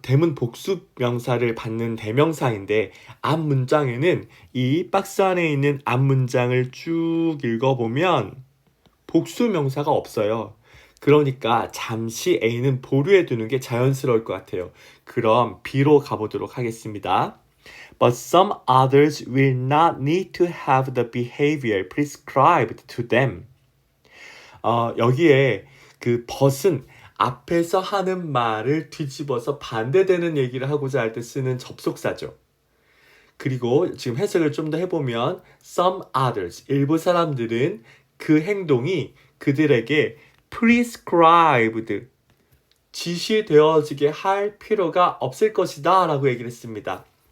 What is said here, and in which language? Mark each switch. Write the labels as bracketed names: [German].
[Korean] them은 복수 명사를 받는 대명사인데 앞 문장에는 이 박스 안에 있는 앞 문장을 쭉 읽어보면 복수 명사가 없어요. 그러니까 잠시 A는 보류해 두는 게 자연스러울 것 같아요. 그럼 B로 가보도록 하겠습니다. [English] But some others will not need to have the behavior prescribed to them. [Korean] 여기에 그 but은 앞에서 하는 말을 뒤집어서 반대되는 얘기를 하고자 할 때 쓰는 접속사죠. 그리고 지금 해석을 좀 더 해보면 [English] some others, [Korean] 일부 사람들은 그 행동이 그들에게 prescribed, 지시되어지게 할 필요가 없을 것이다 라고 얘기를 했습니다.